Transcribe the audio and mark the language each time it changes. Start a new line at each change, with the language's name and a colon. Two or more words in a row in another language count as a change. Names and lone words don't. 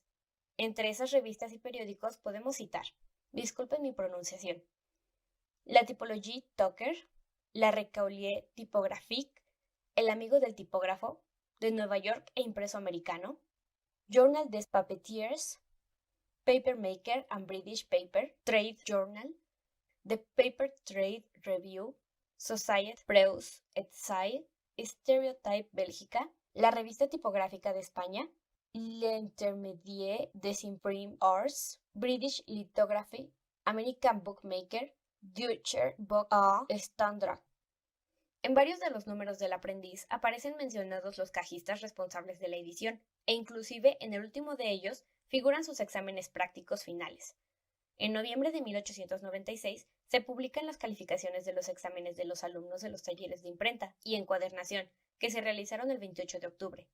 Spanish: Entre esas revistas y periódicos podemos citar, disculpen mi pronunciación, la Typologie Tucker, la Recaulier Typographique, El amigo del tipógrafo, de Nueva York e impreso americano, Journal des Papetiers, Papermaker and British Paper, Trade Journal, The Paper Trade Review, Société Preusse et Sale, Stereotype Bélgica, la Revista Tipográfica de España, L'Intermédiaire des Imprimes Arts, British Lithography, American Bookmaker, Deutscher Buch Standard. En varios de los números del aprendiz aparecen mencionados los cajistas responsables de la edición, e inclusive en el último de ellos figuran sus exámenes prácticos finales. En noviembre de 1896 se publican las calificaciones de los exámenes de los alumnos de los talleres de imprenta y encuadernación, que se realizaron el 28 de octubre.